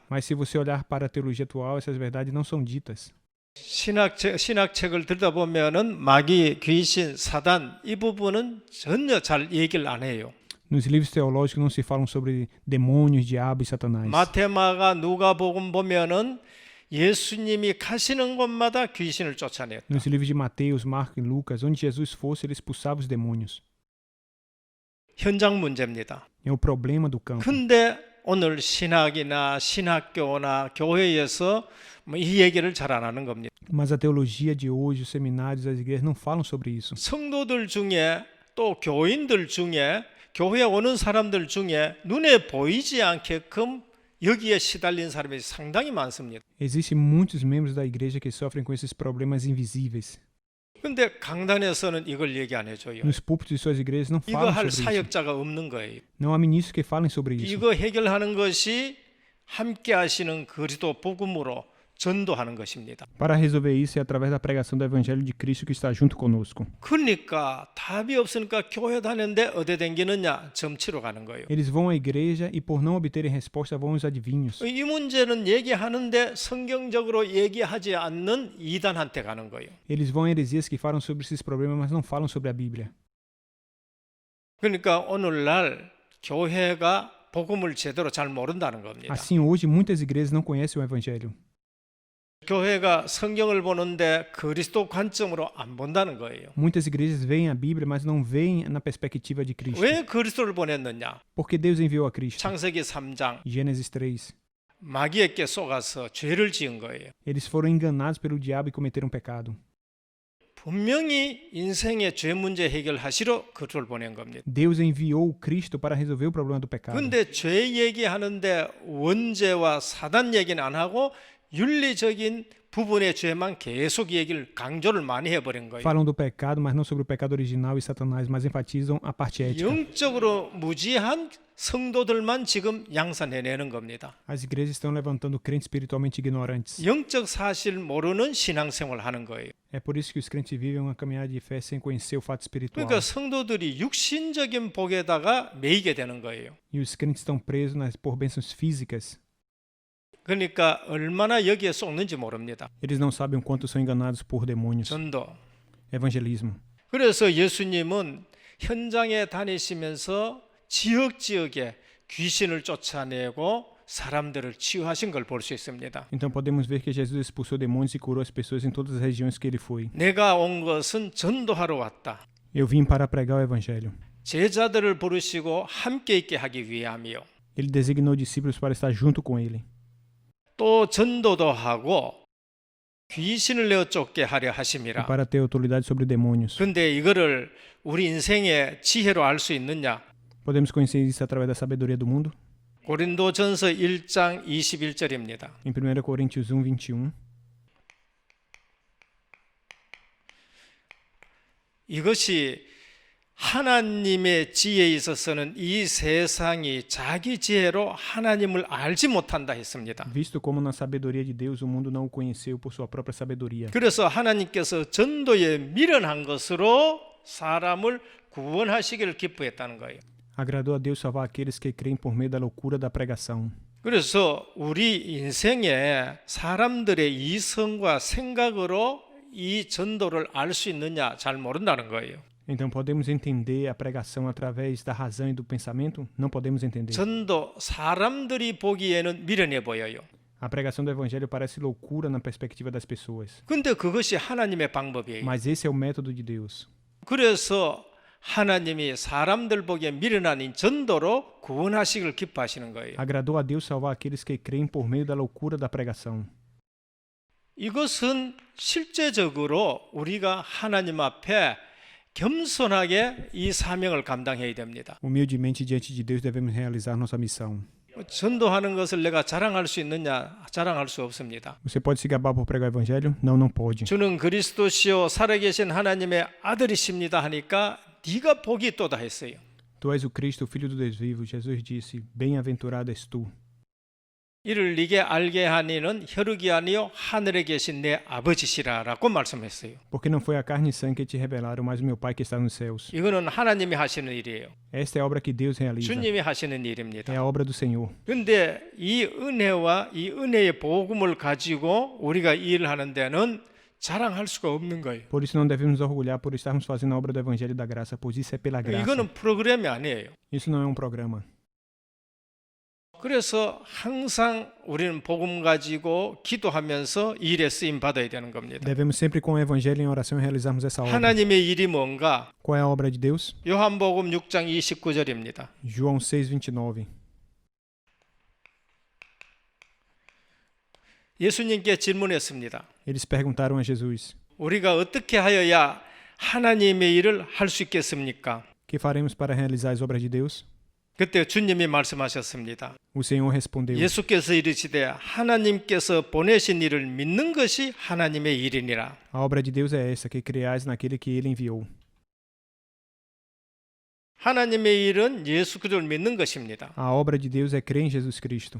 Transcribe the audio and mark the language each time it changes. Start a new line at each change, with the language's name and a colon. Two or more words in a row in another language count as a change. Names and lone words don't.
Portuguese: Mas se você olhar para a teologia atual, essas verdades não são ditas.
Korean: 신학책을 들여다보면은 마귀, 귀신, 사단 이 부분은 전혀 잘 얘기를 안 해요.
Portuguese: Nos livros teológicos não se falam sobre demônios, diabo e Satanás.
Korean: 마태마가 누가복음 보면은 예수님이 가시는 곳마다 귀신을 쫓아냈다.
Portuguese: Nos livros de Mateus, Marcos e Lucas, onde Jesus fosse, ele expulsava os demônios.
Korean: 현장 문제입니다.
Portuguese: É o problema do campo.
Korean: 근데 오늘 신학이나 신학교나 교회에서 이 얘기를 잘 안 하는 겁니다.
Portuguese: Mas a teologia de hoje, os seminários, as igrejas não falam sobre isso.
Korean: 성도들 중에 또 교인들 중에 교회에 오는 사람들 중에 눈에 보이지 않게끔 여기에 시달린 사람이 상당히 많습니다.
Portuguese: Existem muitos membros da igreja que sofrem com esses problemas invisíveis.
Korean: 근데 강단에서는 이걸 얘기 안 해줘요.
Portuguese: Nos púlpitos de suas igrejas não
Korean: 이거
Portuguese: falam
Korean: 할
Portuguese: sobre isso.
Korean: 사역자가 없는 거예요.
Portuguese: Não há ministros que falem sobre isso.
Korean: 이거 해결하는 것이 함께 하시는 그리스도 복음으로 전도하는 것입니다.
Portuguese: Para resolver isso é através da pregação do Evangelho de Cristo que está junto conosco.
Korean: 그러니까 답이 없으니까 교회 다니는데 어디 댕기느냐? 점치러 가는 거예요.
Portuguese: Eles vão à igreja e por não obterem resposta vão aos adivinhos.
Korean: 이 문제는 얘기하는데 성경적으로 얘기하지 않는 이단한테 가는 거예요.
Portuguese: Eles vão a heresias que falam sobre esses problemas, mas não falam sobre a Bíblia.
Korean: 그러니까 오늘날 교회가 복음을 제대로 잘 모른다는 겁니다.
Portuguese: Assim, hoje, muitas igrejas não conhecem o Evangelho.
Korean: 교회가 성경을 보는데 그리스도 관점으로 안 본다는 거예요.
Portuguese: Muitas igrejas veem a Bíblia, mas não veem na perspectiva de Cristo.
Korean: 왜 그리스도를 보냈느냐?
Portuguese: Porque Deus enviou a Cristo.
Korean: 창세기 3장
Portuguese: Gênesis 3.
Korean: 마귀에게 속아서 죄를 지은 거예요.
Portuguese: Eles foram enganados pelo diabo e cometeram pecado.
Korean: 분명히 인생의 죄 문제 해결하시러 그를 보낸 겁니다.
Portuguese: Deus enviou Cristo para resolver o problema do pecado.
Korean: 근데 죄 얘기하는데 원죄와 사단 얘기는 안 하고 윤리적인 부분의 죄만 계속 얘기를 강조를 많이 해버린 거예요.
Portuguese: Falam do pecado, mas não sobre o pecado original e Satanás, mas enfatizam a parte ética.
Korean: 영적으로 무지한 성도들만 지금 양산해내는 겁니다.
Portuguese: As igrejas estão levantando crentes espiritualmente ignorantes.
Korean: 영적 사실 모르는 신앙생활을 하는 거예요.
Portuguese: É por isso que os crentes vivem uma caminhada de fé sem conhecer o fato espiritual.
Korean: 그러니까 성도들이 육신적인 복에다가 매이게 되는 거예요.
Portuguese: E os crentes estão presos por bênçãos físicas.
Korean: 그러니까 얼마나 여기에 속는지 모릅니다.
Portuguese: Eles não sabem o quanto são enganados por demônios.
Korean: 전도.
Portuguese: Evangelismo.
Korean: 그래서 예수님은 현장에 다니시면서 지역지역에 귀신을 쫓아내고 사람들을 치유하신 걸 볼 수 있습니다.
Portuguese: Então podemos ver que Jesus expulsou demônios e curou as pessoas em todas as regiões que ele foi.
Korean: 내가 온 것은 전도하러 왔다.
Portuguese: Eu vim para pregar o evangelho.
Korean: 제자들을 부르시고 함께 있게 하기 위함이요.
Portuguese: Ele designou discípulos para estar junto com ele.
Korean: 또 전도도 하고 귀신을 내어 쫓게 하려
Portuguese: E
Korean: 하심이라.
Portuguese: para ter autoridade sobre demônios.
Korean: 그런데 이거를 우리 인생의 지혜로 알 수 있느냐?
Portuguese: Podemos conhecer isso através da sabedoria do mundo?
Korean: 고린도전서 1장 21절입니다.
Portuguese: Em 1 Coríntios 1:21.
Korean: 이것이 하나님의 지혜에 있어서는 이 세상이 자기 지혜로 하나님을 알지 못한다 했습니다.
Portuguese: Visto como na sabedoria de Deus o mundo não o conheceu por sua própria sabedoria.
Korean: 그래서 하나님께서 전도에 미련한 것으로 사람을 구원하시기를 기뻐했다는 거예요.
Portuguese: Agradou a Deus salvar aqueles que creem por meio da loucura da pregação.
Korean: 그래서 우리 인생에 사람들의 이성과 생각으로 이 전도를 알 수 있느냐 잘 모른다는 거예요.
Portuguese: Então podemos entender a pregação através da razão e do pensamento? Não podemos entender.
Korean: 전도 사람들이 보기에는 미련해 보여요.
Portuguese: A pregação do evangelho parece loucura na perspectiva das pessoas.
Korean: 근데 그것이 하나님의 방법이에요.
Portuguese: Mas esse é o método de Deus.
Korean: 그래서 하나님이 사람들 보기에 미련한 이 전도로 구원하시기를 기뻐하시는 거예요.
Portuguese: Agradou a Deus salvar aqueles que creem por meio da loucura da pregação.
Korean: 이것은 실제적으로 우리가 하나님 앞에 겸손하게 이 사명을 감당해야 됩니다.
Portuguese: Humildemente diante de Deus devemos realizar nossa missão.
Korean: 전도하는 것을 내가 자랑할 수 있느냐? 자랑할 수 없습니다.
Portuguese: Você pode se gabar por pregar o evangelho? Não, não pode.
Korean: 주는 그리스도시요 살아계신 하나님의 아들이십니다 하니까 네가 복이 있도다 했어요.
Portuguese: Tu és o Cristo, o Filho do Deus vivo. Jesus disse, bem-aventurado és tu.
Korean: 이를 네게 알게 하니는 혈육이 아니요 하늘에 계신 내 아버지시라라고 말씀했어요.
Portuguese: Porque não foi a carne e sangue que te revelaram, mas o meu Pai que está nos céus.
Korean: 이거는 하나님이 하시는 일이에요.
Portuguese: Esta é a obra que Deus realiza.
Korean: 주님이 하시는 일입니다.
Portuguese: É a obra do Senhor.
Korean: 그런데 이 은혜와 이 은혜의 복음을 가지고 우리가 일을 하는 데는 자랑할 수가 없는 거예요.
Portuguese: Por isso não devemos nos orgulhar por estarmos fazendo a obra do Evangelho da Graça, pois isso é pela graça.
Korean: 이거는 프로그램이 아니에요.
Portuguese: Isso não é um programa.
Korean: 그래서 항상 우리는 복음 가지고 기도하면서 일에 쓰임 받아야 되는 겁니다.
Portuguese: Devemos sempre com o Evangelho em oração realizarmos essa obra.
Korean: 하나님의 일이 뭔가?
Portuguese: Qual é a obra de Deus?
Korean: 요한복음 6장 29절입니다.
Portuguese: João 6:29.
Korean: 예수님께 질문했습니다.
Portuguese: Eles perguntaram a Jesus:
Korean: 우리가 어떻게 하여야 하나님의 일을 할 수 있겠습니까?
Portuguese: Que faremos para realizar as obras de Deus?
Korean: 그때 주님이 말씀하셨습니다.
Portuguese: O Senhor respondeu:
Korean: 예수께서 이르시되 하나님께서 보내신 일을 믿는 것이 하나님의 일이니라.
Portuguese: A obra de Deus é essa, que creais naquele que ele enviou.
Korean: 하나님의 일은 예수 그리스도를 믿는 것입니다.
Portuguese: A obra de Deus é crer em Jesus Cristo.